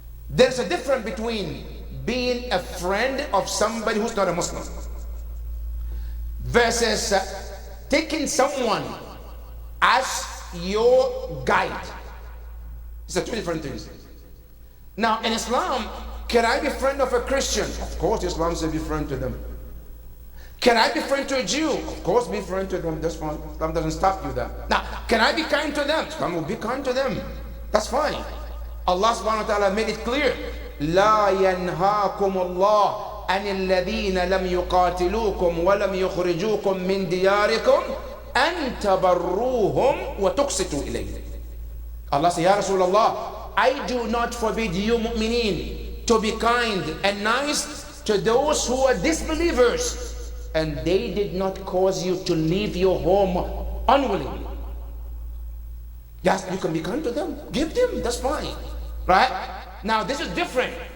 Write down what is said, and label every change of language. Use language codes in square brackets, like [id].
[en] There's a difference between being a friend of somebody who's not a Muslim versus taking someone as your guide. It's two different things. Now, in Islam, can I be friend of a Christian? Of course, Islam says be friend to them. Can I be friend to a Jew? Of course, be friend to them. That's fine. Islam doesn't stop you there. Now, can I be kind to them? Islam will be kind to them. That's fine. Allah subhanahu wa ta'ala made it clear. [ar] لا ينهاكم الله عن الذين لم يقاتلوكم ولم يخرجوكم من دياركم أن تبروهم وتقسطوا إليهم. [en] Allah says, Ya Rasulullah, I do not forbid you mu'mineen to be kind and nice to those who are disbelievers and they did not cause you to leave your home unwillingly. Yes, you can be kind to them, give them, that's fine, right? Now this is different.